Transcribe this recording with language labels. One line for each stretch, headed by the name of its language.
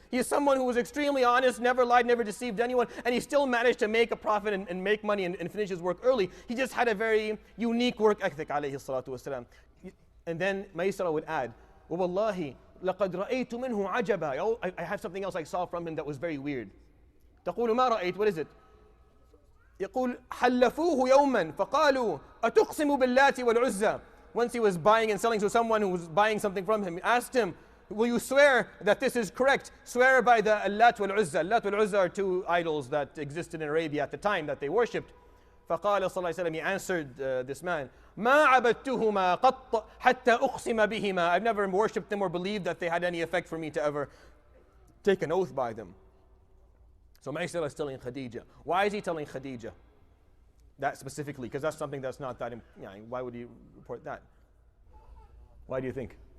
English: He is someone who was extremely honest, never lied, never deceived anyone, and he still managed to make a profit and make money and finish his work early. He just had a very unique work ethic, alayhi salatu wasalam. And then Maysarah would add,
Arabic: وَوَاللَّهِ لَقَدْ رَأَيْتُ مِنْهُ عَجَبًا.
English: I have something else I saw from him that was very weird.
Arabic: تقول ما رأيت.
English: What is it?
Arabic: يقول حلفوه يوما فقالوا أتقسم باللات والعزى.
English: Once he was buying and selling to someone who was buying something from him, he asked him, will you swear that this is correct? Swear by the Allat wal Uzza. Allat wal Uzza are 2 idols that existed in Arabia at the time that they worshipped.
Arabic: فقال صلى الله عليه وسلم,
English: he answered this man,
Arabic: ما عبدتهما قط حتى أقسم بهما.
English: I've never worshipped them or believed that they had any effect for me to ever take an oath by them. So Maysarah is telling Khadija. Why is he telling Khadija that specifically? Because that's something that's not that, why would he report that? Why do you think?